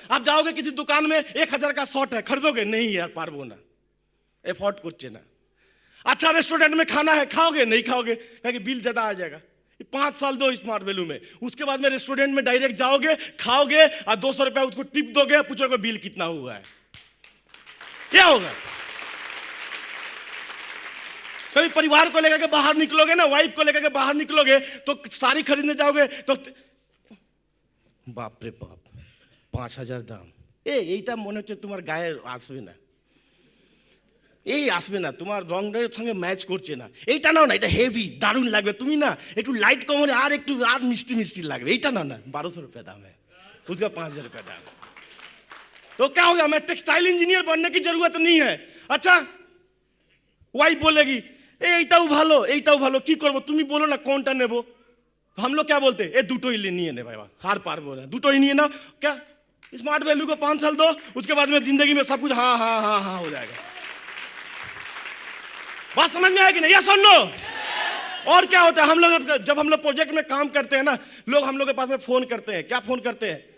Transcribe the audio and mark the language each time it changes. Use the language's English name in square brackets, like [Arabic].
[Hindi] आप जाओगे किसी दुकान में, 1000 का शर्ट है, खरीदोगे? नहीं यार, [Bangla] पारबो ना, [Hindi] एफोर्ड कुछ ना। अच्छा रेस्टोरेंट में खाना है, खाओगे? नहीं खाओगे, क्योंकि बिल ज्यादा आ जाएगा। 5 साल दो स्मार्ट वैल्यू में, उसके बाद में रेस्टोरेंट में डायरेक्ट जाओगे, खाओगे और 200 रुपया उसको टिप दोगे, पूछोगे बिल कितना हुआ है, क्या होगा? कभी परिवार को लेकर के बाहर निकलोगे ना, वाइफ को लेकर के बाहर निकलोगे तो साड़ी खरीदने जाओगे तो बाप रे बाप 5000 दाम, [Bangla] এইটা মনে হচ্ছে তোমার গায়ে আসবে না, এই আসবে না, তোমার রংটার সঙ্গে ম্যাচ করছে না, এইটা নাও না, এটা হেভি দারুণ লাগবে, তুমি না একটু লাইট কম হলে আর একটু আর মিষ্টি মিষ্টি লাগবে, এইটা নাও না, [Hindi] 1200 रुपया दाम है, उसका 5000 रुपया दाम। तो क्या होगा? मैं टेक्सटाइल इंजीनियर बनने की जरूरत नहीं है। [Bangla] अच्छा ওয়াইফ বলেगी এইটাও ভালো, এইটাও ভালো, কি করবো? তুমি বলো না কোনটা নেবো। [Hindi] हम लोग क्या बोलते हैं? [Bangla] দুটোই নিয়ে নে [Hindi] भाई, हार पार बोल रहे हैं, [Bangla] দুটোই নিয়ে ना। [Hindi] क्या स्मार्ट वैल्यू को 5 साल दो, उसके बाद में जिंदगी में सब कुछ हाँ हाँ हाँ हाँ हो जाएगा। बात समझ में आएगी नहीं? या सुन लो। और क्या होता है, हम लोग जब हम लोग प्रोजेक्ट में काम करते हैं ना, लोग हम लोग के पास में फोन करते हैं। क्या फोन करते हैं?